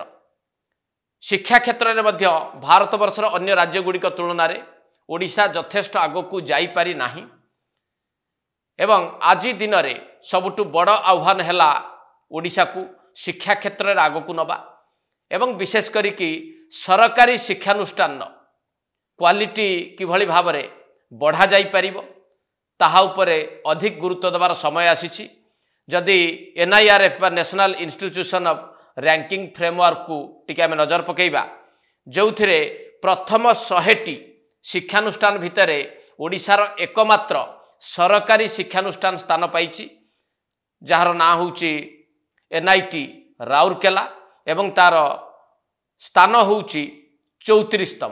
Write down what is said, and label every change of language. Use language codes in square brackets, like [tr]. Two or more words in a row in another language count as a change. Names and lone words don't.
[or] ଶିକ୍ଷା କ୍ଷେତ୍ରରେ ମଧ୍ୟ ଭାରତବର୍ଷର ଅନ୍ୟ ରାଜ୍ୟଗୁଡ଼ିକ ତୁଳନାରେ ଓଡ଼ିଶା ଯଥେଷ୍ଟ ଆଗକୁ ଯାଇ ପାରି ନାହିଁ ଏବଂ ଆଜି ଦିନରେ ସବୁଠୁ ବଡ଼ ଆହ୍ୱାନ ହେଲା ଓଡ଼ିଶାର ଶିକ୍ଷା କ୍ଷେତ୍ରରେ ଆଗକୁ ନେବା ଏବଂ ବିଶେଷ କରି କି ସରକାରୀ ଶିକ୍ଷାନୁଷ୍ଠାନ କ୍ୱାଲିଟି କିଭଳି ଭାବରେ ବଢ଼ାଯାଇ ପାରିବ ତାହା ଉପରେ ଅଧିକ ଗୁରୁତ୍ୱ ଦେବାର ସମୟ ଆସିଛି। ଯଦି ଏନଆଇଆରଏଫ ବା ନ୍ୟାସନାଲ ଇନଷ୍ଟିଚ୍ୟୁସନ ଅଫ ର‍୍ୟାଙ୍କିଙ୍ଗ ଫ୍ରେମୱର୍କକୁ ଟିକେ ଆମେ ନଜର ପକାଇବା ଯେଉଁଥିରେ ପ୍ରଥମ 100ଟି ଶିକ୍ଷାନୁଷ୍ଠାନ ଭିତରେ ଓଡ଼ିଶାର ଏକମାତ୍ର ସରକାରୀ ଶିକ୍ଷାନୁଷ୍ଠାନ ସ୍ଥାନ ପାଇଛି ଯାହାର ନାଁ ହେଉଛି ଏନଆଇଟି ରାଉରକେଲା ଏବଂ ତାର ସ୍ଥାନ ହେଉଛି 34ତମ।